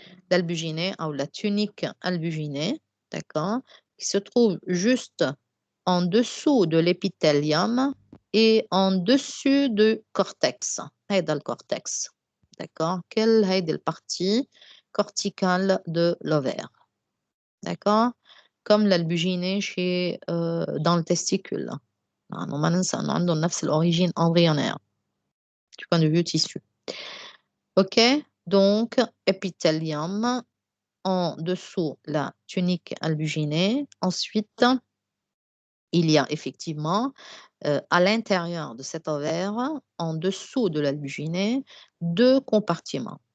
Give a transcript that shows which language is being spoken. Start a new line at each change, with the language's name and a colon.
French: L'albuginée ou la tunique albuginée, d'accord, qui se trouve juste en dessous de l'épithélium et en dessus du cortex.
Arabic: هيدا
French: le cortex. D'accord? Quelle est la partie corticale de l'ovaire? D'accord? Comme l'albuginée dans le testicule.
Arabic: ما ننسى إنه عندهم نفس الأوريجين embryonnaire.
French: Du point de vue tissu. OK, donc épithélium en dessous la tunique albuginée. Ensuite, il y a effectivement à l'intérieur de cet ovaire, en dessous de l'albuginée, deux compartiments.